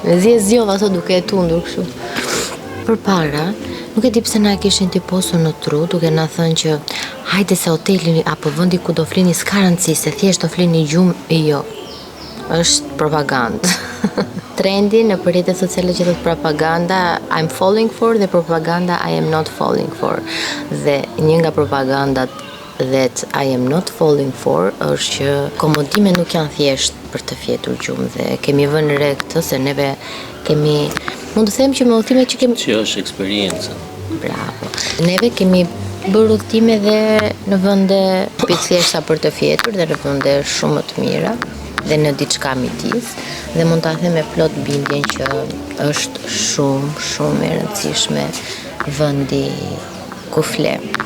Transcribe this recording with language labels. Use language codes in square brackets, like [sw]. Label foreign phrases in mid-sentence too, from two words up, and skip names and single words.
[sq] Me zi e zjo ato duke e tundur kështu. Përpara, nuk e di pse na kishin tiposur në tru, duke na thënë që hajde se hoteli apo vendi ku do flini s'ka rëndësi, se thjesht do flini gjumë, jo. Është propagandë. Trendi në rrjetet sociale që thotë propaganda [en] I'm falling for [sq] dhe propaganda [en] I am not falling for. [sq] Dhe një nga propagandat [en] that I am not falling for [sq] është që komodime nuk janë thjesht për të fjetur gjumë dhe kemi vënë re këtë se neve kemi, mund të them që me udhëtime që kemi... Që është eksperiencë. Bravo. Neve kemi bërë udhëtime dhe në vende thjeshta për të fjetur dhe në vende shumë të mira dhe në diçka midis dhe mund ta them me plot bindjen që është shumë e rëndësishme vendi ku fle.